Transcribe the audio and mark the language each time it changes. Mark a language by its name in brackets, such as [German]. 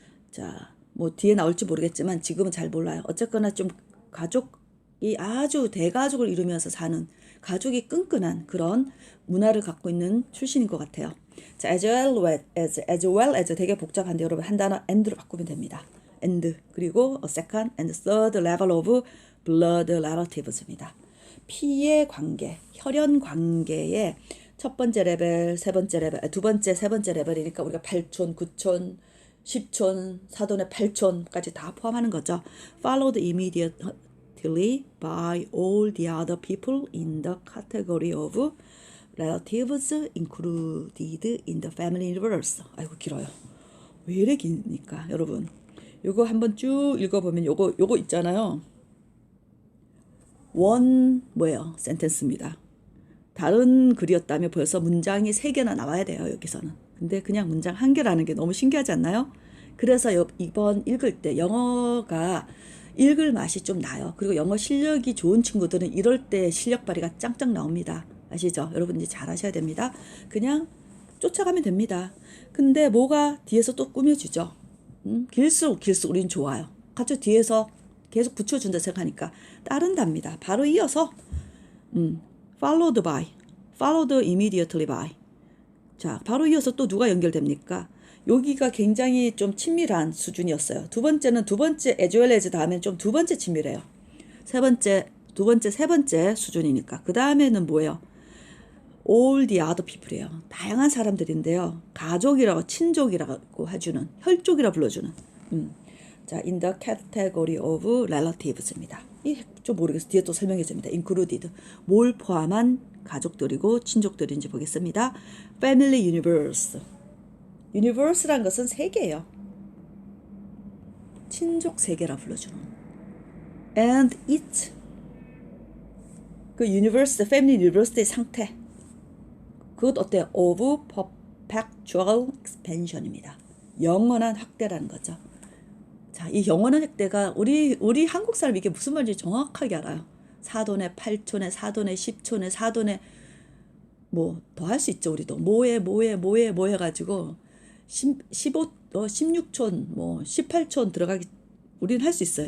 [Korean] 자, 뭐 뒤에 나올지 모르겠지만 지금은 잘 몰라요. 어쨌거나 좀 가족이 아주 대가족을 이루면서 사는 가족이 끈끈한 그런 문화를 갖고 있는 출신인 것 같아요. 자, [English] as well as [Korean] 되게 복잡한데 여러분 한 단어 and로 바꾸면 됩니다. [English] and [Korean] 그리고 [English] a second and third level of blood relatives입니다. [Korean] 피의 관계, 혈연 관계의 첫 번째 레벨, 세 번째 레벨, 두 번째, 세 번째 레벨이니까 우리가 8촌, 9촌, 10촌, 사돈의 8촌까지 다 포함하는 거죠. [English] Followed immediately by all the other people in the category of relatives included in the family universe. [Korean] 아이고 길어요. 왜 이래 기니까 여러분. 요거 한번 쭉 읽어보면 요거 있잖아요. 뭐예요? 센텐스입니다. 다른 글이었다면 벌써 문장이 3개나 나와야 돼요. 여기서는. 근데 그냥 문장 1개라는 게 너무 신기하지 않나요? 그래서 이번 읽을 때 영어가 읽을 맛이 좀 나요. 그리고 영어 실력이 좋은 친구들은 이럴 때 실력 발휘가 짱짱 나옵니다. 아시죠? 여러분 이제 잘 하셔야 됩니다. 그냥 쫓아가면 됩니다. 근데 뭐가 뒤에서 또 꾸며주죠. 길수록 우린 좋아요. 같이 뒤에서 계속 붙여준다 생각하니까 따른답니다. 바로 이어서 [English] followed by, followed immediately by. [Korean] 자, 바로 이어서 또 누가 연결됩니까? 여기가 굉장히 좀 친밀한 수준이었어요. 두 번째 as well as 다음엔 좀 두 번째 친밀해요. 세 번째 수준이니까. 그 다음에는 뭐예요? [English] all the other people이에요. [Korean] 다양한 사람들인데요. 가족이라고, 친족이라고 해주는, 혈족이라 불러주는. [English] 자, in the category of relatives입니다. [Korean] 이 좀 모르겠어요. 뒤에 또 설명해 줍니다. included. 뭘 포함한 가족들이고 친족들인지 보겠습니다. family universe. universe란 것은 세계예요. 친족 세계라 불러주는. [English] and it. [Korean] 그 universe, family universe의 상태. 그것 어때요? [English] of perpetual expansion입니다. [Korean] 영원한 확대라는 거죠. 자, 이 영원한 확대가 우리 한국 사람 이게 무슨 말인지 정확하게 알아요. 4돈에 8촌에 4돈에 10촌에 4돈에 뭐 더 할 수 있죠. 우리도 뭐해 가지고 16촌 뭐 18촌 들어가기 우리는 할 수 있어요.